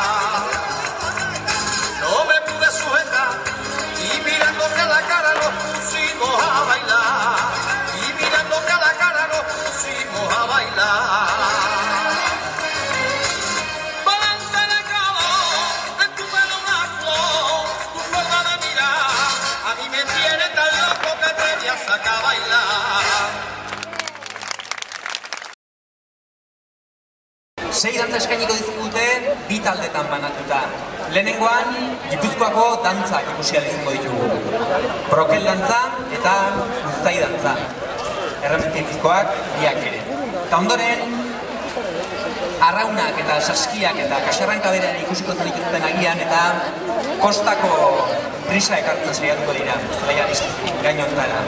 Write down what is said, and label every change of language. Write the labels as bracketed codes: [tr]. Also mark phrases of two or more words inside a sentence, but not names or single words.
[es] Y mirando que a la cara nos pusimos a bailar, y mirando que a la cara nos pusimos a bailar. Volante de calor, en tu pelo una flor, tu forma de mirar, a mí me tiene tan loco que te voy a sacar a bailar. [eu] Sei dantza eskainiko dizkigute bi taldetan banatuta. Lehenengoan, Gipuzkoako dantzak ikusi ahal izango ditugu. Brokel dantza eta uztai dantza. Erremitizkoak biak ere. Eta ondoren, arraunak eta saskiak eta kaxarranka berean ikusiko zenituzten agian eta kostako brisa ekartzen saiatuko dira, zelaian gainontara.